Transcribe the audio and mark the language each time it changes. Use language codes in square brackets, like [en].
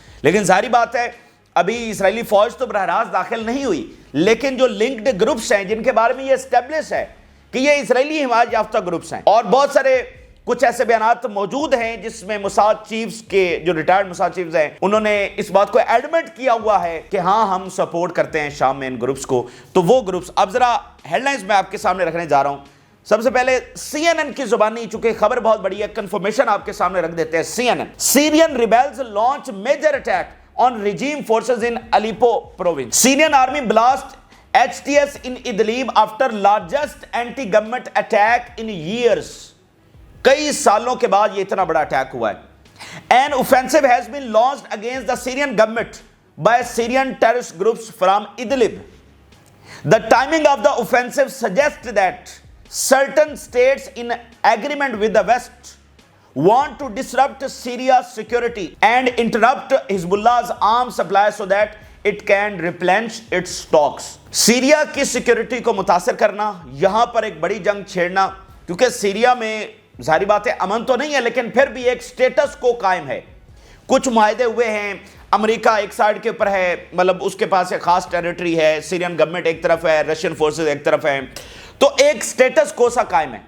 [ur] لیکن ظاہری بات ہے ابھی اسرائیلی فوج تو براہ راست داخل نہیں ہوئی، لیکن جو لنکڈ گروپس ہیں جن کے بارے میں یہ اسٹیبلش ہے کہ یہ اسرائیلی حمایت یافتہ گروپس ہیں، اور بہت سارے کچھ ایسے بیانات موجود ہیں جس میں موساد چیفز کے جو ریٹائرڈ موساد چیفز ہیں انہوں نے اس بات کو ایڈمٹ کیا ہوا ہے کہ ہاں ہم سپورٹ کرتے ہیں شام میں ان گروپس کو. تو وہ گروپس اب ذرا ہیڈ لائنز میں آپ کے سامنے رکھنے جا رہا ہوں. سب سے پہلے سی این این کی زبانی، چونکہ خبر بہت بڑی ہے، کنفرمیشن آپ کے سامنے رکھ دیتے ہیں. [en] C N N: Syrian rebels launch major attack on regime forces in Aleppo province. Syrian army blast HTS in Idlib after largest anti-government attack in years. [ur] کئی سالوں کے بعد یہ اتنا بڑا اٹیک ہوا ہے. [en] An offensive has been launched against the Syrian government by Syrian terrorist groups from Idlib. The timing of the offensive suggests that certain states in agreement with the West want to disrupt Syria's security and interrupt Hezbollah's arms supply so that it can replenish its stocks. [ur] Syria کی security کو متاثر کرنا، یہاں پر ایک بڑی جنگ چھیڑنا، کیونکہ Syria میں ظاہری بات ہے امن تو نہیں ہے لیکن پھر بھی ایک سٹیٹس کو قائم ہے. کچھ معاہدے ہوئے ہیں، امریکہ ایک سائیڈ کے اوپر ہے، مطلب اس کے پاس ایک خاص ٹیریٹری ہے، سیرین گورنمنٹ ایک طرف ہے، رشین فورسز ایک طرف ہیں، تو ایک سٹیٹس کو سا قائم ہے.